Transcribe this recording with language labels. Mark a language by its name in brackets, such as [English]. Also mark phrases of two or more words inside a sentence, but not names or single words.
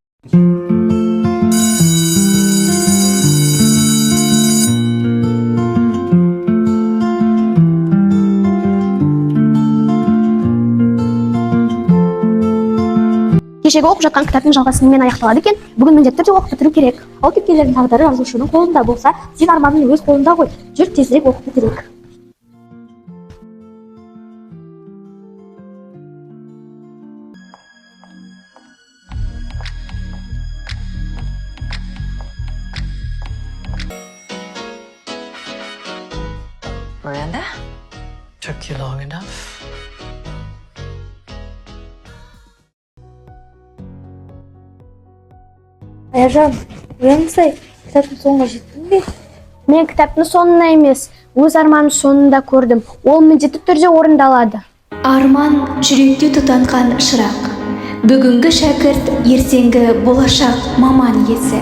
[Kazakh] Кешегі оқып жатқан кітаптың жалғасымен аяқталады екен. Бүгін міндетті түрде оқып бітіру керек. Ал кеткендердің тағдыры жазушының қолында болса, сен арманың өз қолында ғой. Жүр тезірек оқып бітірейік. [English] Miranda? Took you long enough. [Kazakh] Аяжан, оянсай, кітаптың соңына жеттің бе? Мен кітаптың соңына емес, өз арманым соңында көрдім. Ол міндетті түрде орындалады. Арман жүректе тұтанған шырақ. Бүгінгі шәкірт ертеңгі болашақ маман иесі.